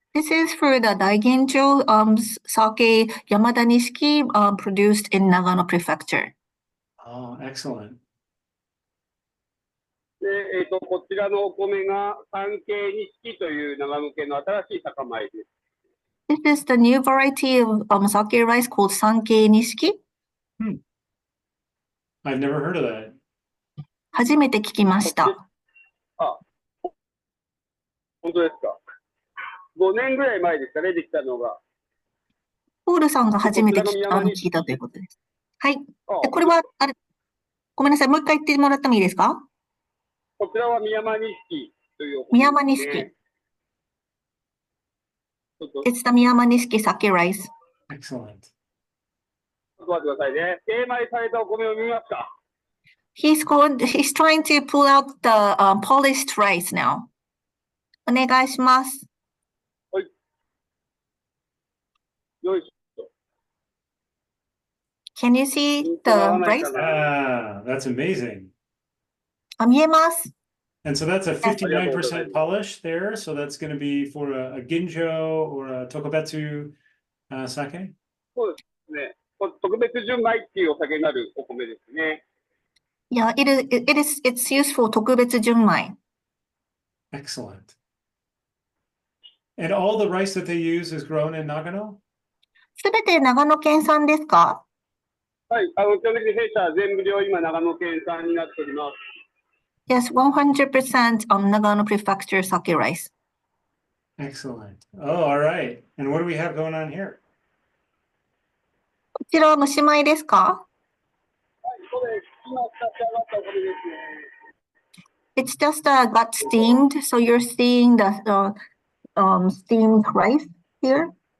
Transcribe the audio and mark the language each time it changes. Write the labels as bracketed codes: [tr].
[en] This is for the Daiginjo sake Yamada Nishiki produced in Nagano Prefecture. Oh, excellent. [ja] で、こちらのお米が三景錦という長野県の新しい酒米です。 [en] This is the new variety of sake rice called Sankei Nishiki. I've never heard of that. [ja] 初めて聞きました。あ、本当ですか。 5年ぐらい前ですかね、できたのが。ポールさんが初めて聞いたということです。はい。これは、ごめんなさい、もう一回言ってもらってもいいですか？こちらは宮山錦というお米、宮山錦。 [en] It's the 宮山錦 sake rice. Excellent. [ja] ちょっと待ってくださいね。精米されたお米を見ますか？ [en] He's trying to pull out the polished rice now. [ja] お願いします。はい。よいしょ。 [en] Can you see the rice? That's amazing. [ja] 見えます。 [en] And so that's a 59% polish there. So that's going to be for a ginjo or a tokubetsu sake? [ja] そうですね。特別純米っていうお酒になるお米ですね。 [en] Yeah, it's used for 特別純米。 Excellent. And all the rice that they use is grown in Nagano? [ja] すべて長野県産ですか？はい、基本的に弊社全部量今長野県産になっております。 [en] Yes, 100% Nagano Prefecture sake rice. Excellent. Oh, all right. And what do we have going on here? [ja] こちらは蒸し米ですか？はい、そうです。今使って上がったお米ですね。 [en] It's just got steamed, so you're seeing the steamed rice here.